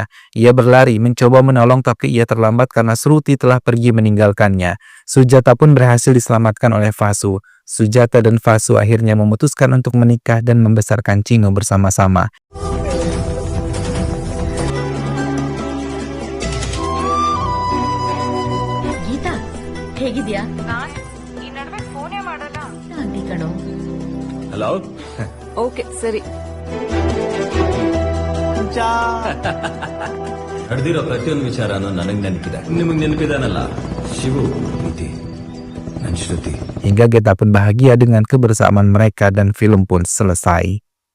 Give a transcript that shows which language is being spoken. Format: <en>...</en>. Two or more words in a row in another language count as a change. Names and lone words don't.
<id>Ia berlari mencoba menolong tapi ia terlambat karena Sruti telah pergi meninggalkannya. Sujata pun berhasil diselamatkan oleh Vasu. Sujata dan Vasu akhirnya memutuskan untuk menikah dan membesarkan Chinu bersama-sama.</id> <kn>ಗೀತಾ ಹೇಗಿದ್ಯಾ ಈ ನಡುವೆ ಫೋನೇ ಮಾಡಲ್ಲ. ಆಂಟಿ ಕಣೋ. ಹಲೋ ಓಕೆ ಸರಿ. ನಡೆದಿರೋ ಪ್ರತಿಯೊಂದು ವಿಚಾರನೂ ನನಗ್ ನೆನಪಿದೆ. ನಿಮಗ್ ನೆನಪಿದಾನಲ್ಲ ಶಿವು, ಪ್ರೀತಿ, ನನ್ ಶ್ರುತಿ.</kn> <id>Hingga Geta pun bahagia dengan kebersamaan mereka dan film pun selesai.</id>